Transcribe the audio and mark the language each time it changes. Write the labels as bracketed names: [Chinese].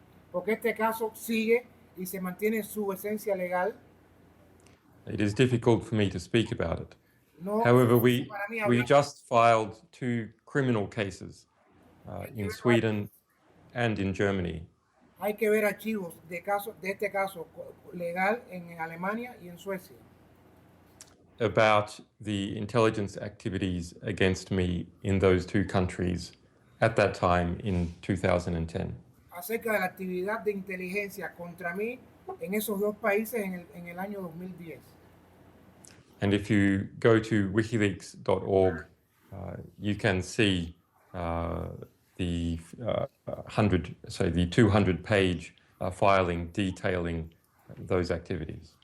[Spanish] porque este caso sigue y se mantiene su esencia legal, [English] it is difficult for me to speak about it. No, however, we just filed 2 criminal cases in Sweden and in Germany. [Spanish] Hay que ver archivos de este caso legal en Alemania y en Suecia. [English] About the intelligence activities against me in those 2 countries at that time in 2010. [Spanish] Acerca de la actividad de inteligencia contra mí en esos 2 países en el año 2010. [English] And if you go to wikileaks.org, you can see the 200-page filing detailing those activities.